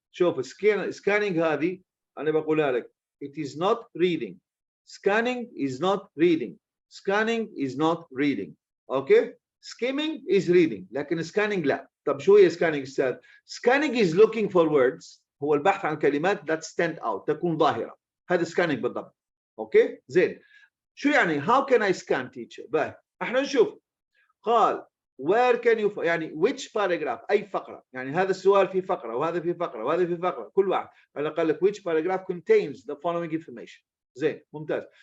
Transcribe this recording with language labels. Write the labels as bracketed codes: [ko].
[ar] شوف سكانينج هذه انا بقولها لك [en] it is not reading. scanning is not reading. scanning is not reading okay. skimming is reading لكن scanning لا. [ar] طب شو هي scanning استاذ؟ [en] scanning is looking for words، [ar] هو البحث عن كلمات [en] that stand out [ar] تكون ظاهره، هذا scanning بالضبط اوكي. زين شو يعني [en] how can I scan teacher؟ [ar] بقى احنا نشوف قال where can you يعني which paragraph أي فقرة، يعني هذا السؤال في فقرة وهذا في فقرة وهذا في فقرة كل واحد، أنا قال لك [en] which paragraph contains the following information. [ar] زين ممتاز.